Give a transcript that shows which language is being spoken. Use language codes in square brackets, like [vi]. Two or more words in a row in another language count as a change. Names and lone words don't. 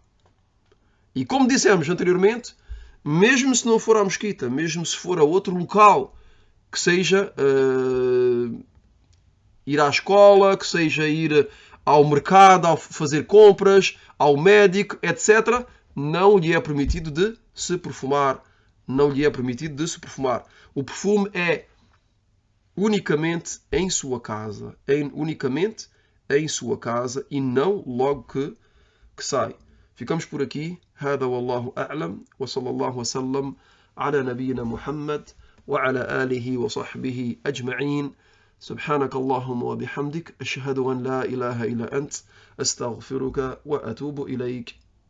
[pt] E como dissemos anteriormente, mesmo se não for à mesquita, mesmo se for a outro local, que seja ir à escola, que seja ir ao mercado, ao fazer compras, ao médico, etc., não lhe é permitido de se perfumar. Não lhe é permitido de se perfumar. O perfume é unicamente em sua casa. Unicamente em sua casa e não logo que sai. Ficamos por aqui. [ar] هذا والله أعلم وصلى الله وسلم على نبينا محمد وعلى آله وصحبه أجمعين. سبحانك اللهم وبحمدك أشهد أن لا إله إلا أنت أستغفرك وأتوب إليك.